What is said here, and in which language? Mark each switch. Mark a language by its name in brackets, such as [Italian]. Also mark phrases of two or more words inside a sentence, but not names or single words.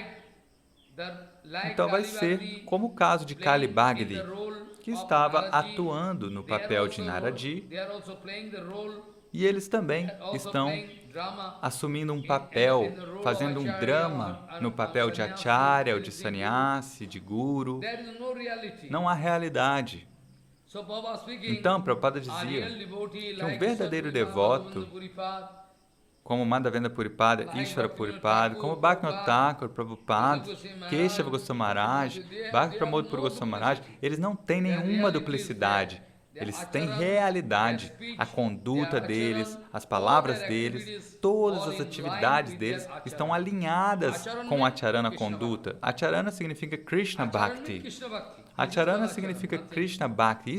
[Portuguese] então vai ser como o caso de Kali Bhagdi, que estava atuando no papel de Naradi, E eles também estão assumindo um papel, fazendo um drama no papel de acharya, ou de sannyasi, de guru. Não há realidade. Então, Prabhupada dizia que um verdadeiro devoto, como Madhavendra Puripada, Ishvara Puripada, como Bhaktivinoda Thakur, Prabhupada, Keshava Goswami Maharaj, Bhakti Pramod Puri Goswami Maharaj, eles não têm nenhuma duplicidade. Eles têm realidade. A conduta deles, as palavras deles, todas as atividades deles estão alinhadas com a Acharana conduta. Acharana significa Krishna Bhakti. Acharana significa Krishna Bhakti.